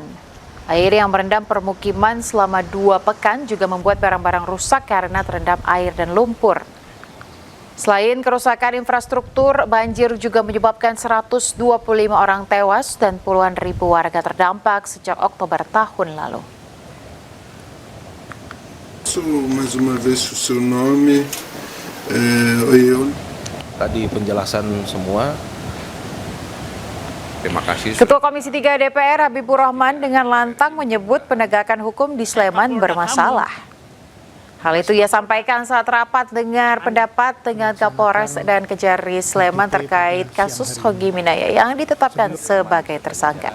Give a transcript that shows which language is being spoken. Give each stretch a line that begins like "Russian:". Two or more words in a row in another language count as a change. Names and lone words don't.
Indonesian: Air yang merendam permukiman selama 2 pekan juga membuat barang-barang rusak karena terendam air dan lumpur. Selain kerusakan infrastruktur, banjir juga menyebabkan 125 orang tewas dan puluhan ribu warga terdampak sejak Oktober tahun lalu.
Portuguese: Mais uma vez o seu nome,
Indonesian: Tadi penjelasan semua. Terima kasih. Ketua Komisi 3 DPR Habibur Rahman dengan lantang menyebut penegakan hukum di Sleman bermasalah. Hal itu ia sampaikan saat rapat dengar pendapat dengan Kapolres dan Kejari Sleman terkait kasus Hogi Minaya yang ditetapkan sebagai tersangka.